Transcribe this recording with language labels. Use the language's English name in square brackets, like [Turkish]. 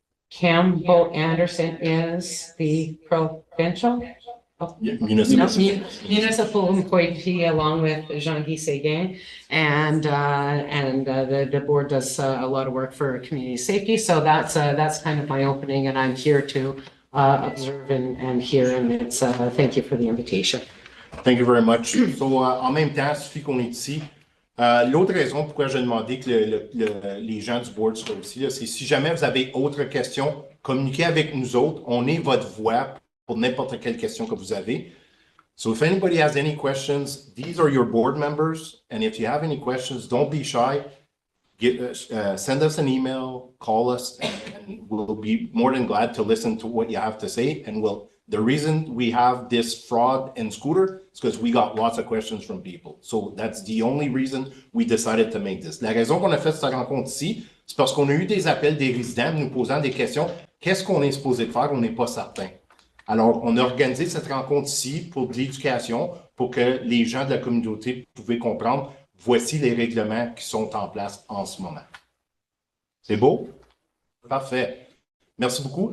[English] Campbell Anderson is the provincial municipal employee along with Jean-Guy Séguin, and the board does a lot of work for community safety. So that's kind of my opening, and I'm here to observe and hear. And it's thank you for the invitation. Thank you very much. [French] So, en même temps, il suffit qu'on est ici. L'autre raison pourquoi j'ai demandé que les gens du board soient ici, c'est si jamais vous avez autre question, communiquez avec nous autres. On est votre voix pour n'importe quelle question que vous avez. [English] So if anybody has any questions, these are your board members. And if you have any questions, don't be shy. Send us an email, call us, and we'll be more than glad to listen to what you have to say. And the reason we have this fraud and scooter is because we got lots of questions from people. So that's the only reason we decided to make this. [French] La raison qu'on a fait cette rencontre ici, c'est parce qu'on a eu des appels des résidents nous posant des questions. Qu'est-ce qu'on est supposé faire? On n'est pas certain. Alors, on a organisé cette rencontre ici pour de l'éducation, pour que les gens de la communauté puissent comprendre, voici les règlements qui sont en place en ce moment. C'est beau? Parfait. Merci beaucoup.